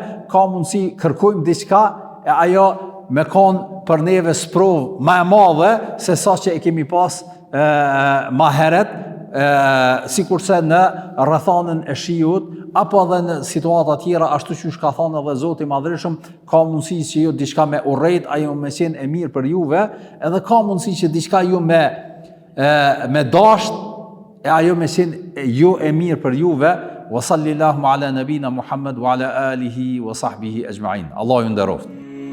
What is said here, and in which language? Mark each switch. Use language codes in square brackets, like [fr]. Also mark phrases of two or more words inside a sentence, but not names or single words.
[sq] ka mundësi kërkojmë diçka e ajo me kanë për neve sprovë më e madhe se sa që e kemi pas më herët, sikurse në rrethanën e shiut apo edhe në situata tjera, ashtu siç ka thënë edhe Zoti i Madhreshëm, ka mundësi që ju diçka me urrejt, ajo me qenë e mirë për juve, edhe ka mundësi që diçka ju me dasht, e ajo me qenë ju e mirë për juve. [ar] وصلى الله على نبينا محمد وعلى آله وصحبه أجمعين. [sq] Allahu ju nderoft.